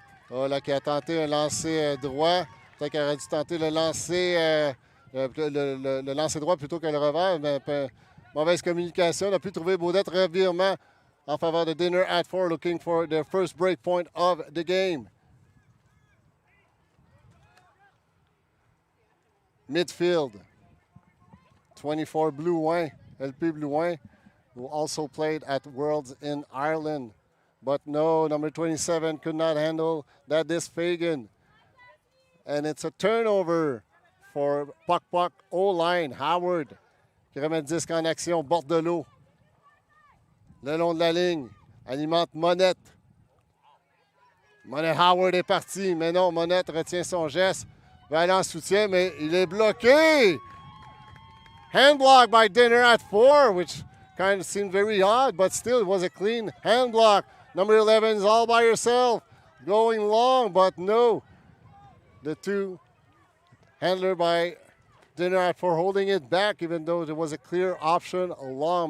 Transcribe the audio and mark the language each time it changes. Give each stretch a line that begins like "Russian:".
French: Oh, là, qui a tenté un lancer droit. Peut-être qu'il aurait dû tenter le lancer, le lancer droit plutôt que le revers. Mais mauvaise communication. On a pu trouver Baudette. Revirement en faveur de
English: Dinner at 4, looking for their first break point of the game. Midfield. 24 Blue Wine, LP Blue Wine, who also played at Worlds in Ireland. But no, number 27 could not handle that disc Fagan. And it's a turnover for Puck O-line.
French: Howard qui remet le disque en action. Bordelot. Le long de la ligne. Alimente Monette. Monette Howard est parti. Mais non, Monette retient son geste. Va aller en soutien, mais il est bloqué.
English: Hand block by Dinner at 4, which kind of seemed very odd, but still it was a clean hand block. Number 11 is all by herself, going long, but no. The two handler by Dinner at 4 holding it back, even though there was a clear option along.